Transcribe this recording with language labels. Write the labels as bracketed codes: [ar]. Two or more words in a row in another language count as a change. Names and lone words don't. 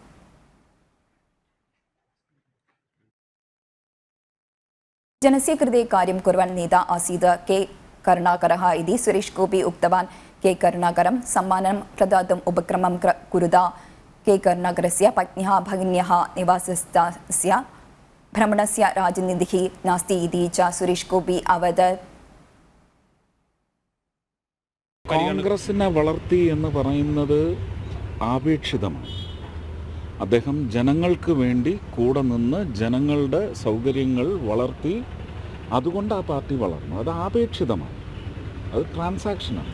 [sa] जनस्य कृते कार्यं कुर्वन् नेता आसीत् के करुणाकरः इति सुरेश गोपी उक्तवान्. के करुणाकरं सम्मानं प्रदातुम् उपक्रमं कुरुत. के करुणाकरस्य पत्न्याः भगिन्याः निवासस्थानस्य भ्रमणस्य राजनीतिः नास्ति इति च सुरेश गोपी अवदत्. [ml] കോൺഗ്രസിനെ വളർത്തി എന്ന് പറയുന്നത് ആപേക്ഷിതമാണ്. അദ്ദേഹം ജനങ്ങൾക്ക് വേണ്ടി കൂടെ നിന്ന് ജനങ്ങളുടെ സൗകര്യങ്ങൾ വളർത്തി, അതുകൊണ്ട് ആ പാർട്ടി വളർന്നു. അത് ആപേക്ഷിതമാണ്, അത് ട്രാൻസാക്ഷനാണ്.